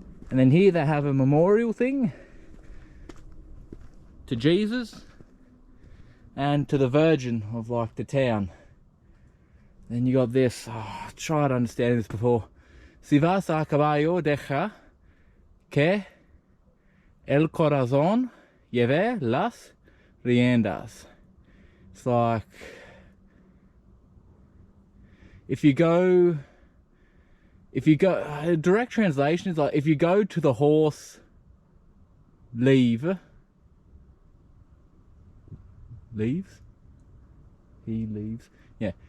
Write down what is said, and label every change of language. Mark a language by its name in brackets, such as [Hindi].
[English] And then here they have a memorial thing to Jesus and to the Virgin of like the town. Then you got this, I tried to understand this before. [Spanish] Si vas a caballo, deja que el corazón lleve las riendas. [English] It's like, if you go, direct translation is like, if you go to the horse, leaves, he leaves, yeah.